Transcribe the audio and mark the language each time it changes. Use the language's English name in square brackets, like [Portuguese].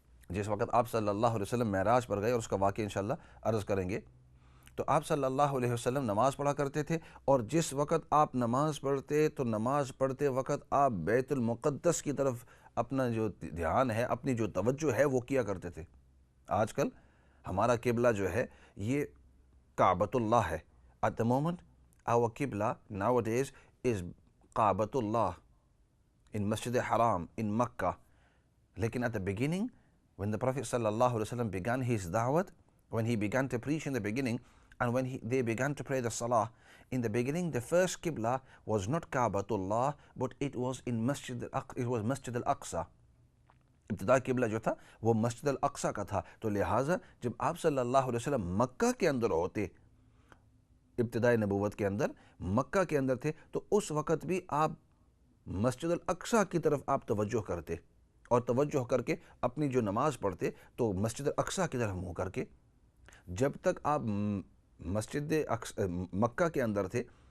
[Urdu] جس وقت آپ صلی اللہ علیہ وسلم معراج پر گئے، اور اس کا واقعہ انشاءاللہ عرض کریں گے۔ تو آپ صلی اللہ علیہ وسلم نماز پڑھا کرتے تھے، اور جس وقت آپ نماز پڑھتے تو نماز پڑھتے وقت آپ بیت المقدس کی طرف اپنا جو دھیان ہے، اپنی جو توجہ ہے وہ کیا کرتے تھے۔ آج کل ہمارا قبلہ جو ہے یہ کعبۃ اللہ ہے۔ [English] At the moment our qibla nowadays is کعبۃ اللہ in Masjid Haram in Makkah. لیکن at the beginning when the Prophet sallallahu alaihi wasallam began his da'wat, when he began to preach in the beginning, and when they began to pray the salah, in the beginning the first qibla was not Ka'batullah, but it was Masjid al-Aqsa. [Urdu] ابتدا قبلہ جو تھا وہ مسجد Al-Aqsa کا تھا، تو لہٰذا جب آپ صلی اللہ علیہ وسلم مکہ کے اندر ہوتے، ابتدائی نبوت کے اندر مکہ کے اندر تھے، تو اس وقت بھی آپ مسجد الاقصی کی طرف آپ توجہ کرتے، اور توجہ کر کے اپنی جو نماز پڑھتے تو مسجد الاقصی کی طرف منہ کر کے۔ جب تک آپ مسجد مکہ کے اندر تھے